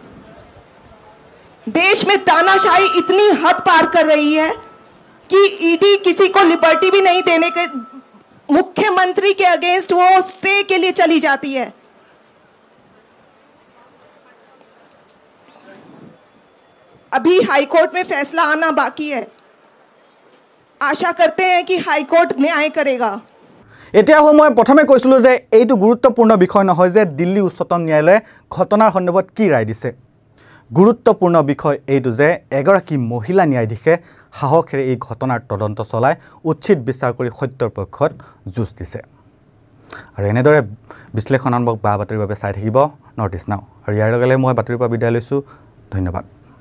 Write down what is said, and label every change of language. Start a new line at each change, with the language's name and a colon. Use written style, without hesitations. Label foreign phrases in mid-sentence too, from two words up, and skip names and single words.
Hindi: देश में तानाशाही इतनी हद पार कर रही है कि ईडी किसी को लिबर्टी भी नहीं देने के मुख्यमंत्री के अगेंस्ट वो स्टे के लिए चली जाती है अभी हाई कोर्ट में फैसला आना बाकी है आशा करते हैं कि हाई कोर्ट न्याय करेगा
Assamese: এতিয়া মই প্ৰথমে কৈছিলোঁ যে এইটো গুৰুত্বপূৰ্ণ বিষয় নহয় যে দিল্লী উচ্চতম ন্যায়ালয়ে ঘটনাৰ সন্দৰ্ভত কি ৰায় দিছে গুৰুত্বপূৰ্ণ বিষয় এইটো যে এগৰাকী মহিলা ন্যায়াধীশে সাহসেৰে এই ঘটনাৰ তদন্ত চলাই উচিত বিচাৰ কৰি সত্যৰ পক্ষত যুঁজ দিছে আৰু এনেদৰে বিশ্লেষণাত্মক বা বাতৰিৰ বাবে চাই থাকিব নৰ্থ ইষ্ট নাও আৰু ইয়াৰ লগে লগে মই বাতৰিৰ পৰা বিদায় লৈছোঁ ধন্যবাদ